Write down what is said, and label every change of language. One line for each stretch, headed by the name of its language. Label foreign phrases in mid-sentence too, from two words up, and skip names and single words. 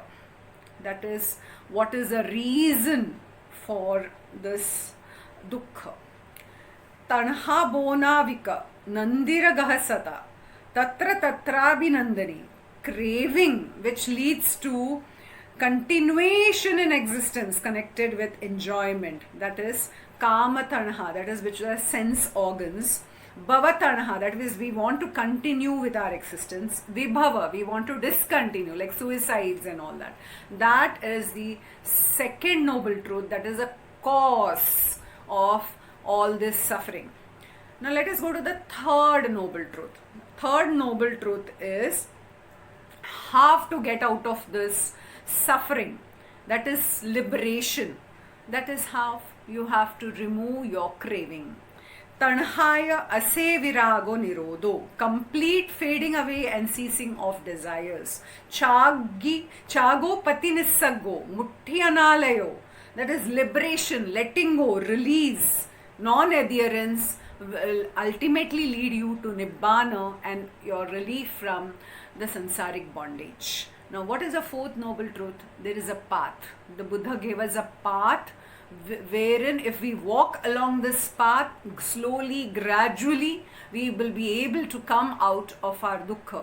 English: That is, what is the reason for this Dukkha.
Pali: Tanha Bonavika Nandiragaha Sata Tatra Tatrabhinandani.
English: Craving which leads to continuation in existence connected with enjoyment, that is
Pali: kama tanha,
English: that is which are sense organs.
Pali: Bhava tanha,
English: that is we want to continue with our existence. Vibhava, we want to discontinue, like suicides and all that. That is the second noble truth, that is a cause of all this suffering. Now let us go to the third noble truth. Third noble truth is how to get out of this suffering, that is liberation. That is how you have to remove your craving.
Pali: Tanhaya ase virago nirodho,
English: complete fading away and ceasing of desires.
Pali: Chago pati nissago, mutti analayo,
English: that is liberation, letting go, release. Non-adherence will ultimately lead you to nibbana and your relief from the samsaric bondage. Now, what is the fourth noble truth? There is a path. The Buddha gave us a path wherein if we walk along this path slowly, gradually, we will be able to come out of our dukkha.